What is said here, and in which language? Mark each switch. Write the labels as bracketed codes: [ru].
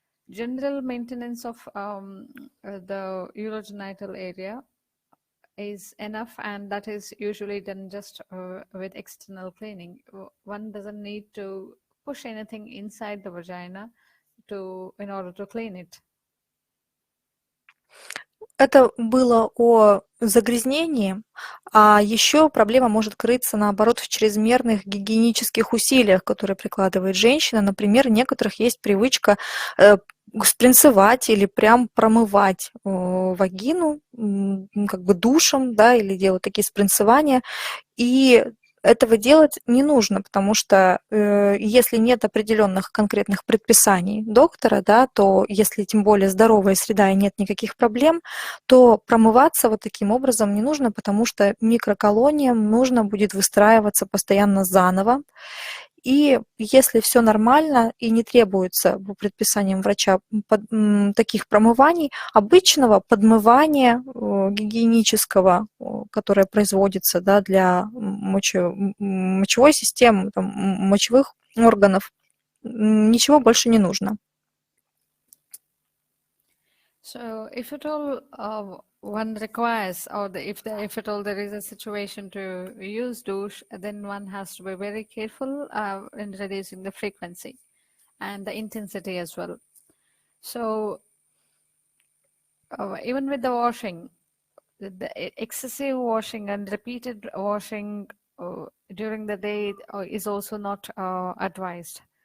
[en] General maintenance of the urogenital area is enough, and that is usually done just with external cleaning. One doesn't need to push anything inside the vagina in order to clean it? [ru] Это было о загрязнении, а еще проблема может крыться, наоборот, в чрезмерных гигиенических усилиях, которые прикладывает женщина. Например, у некоторых есть привычка спринцевать или прям промывать вагину как бы душем, да, или делать такие спринцевания. И этого делать не нужно, потому что если нет определенных конкретных предписаний доктора, да, то если тем более здоровая среда и нет никаких проблем, то промываться вот таким образом не нужно, потому что микроколониям нужно будет выстраиваться постоянно заново. И если все нормально и не требуется по предписаниям врача таких промываний, обычного подмывания гигиенического, которое производится, да, для мочевой системы, там, мочевых органов, ничего больше не нужно. [en] So if at all one requires, or if at all there is a situation to use douche, then one has to be very careful in reducing the frequency and the intensity as well. So even with the washing, the excessive washing and repeated washing during the day is also not advised.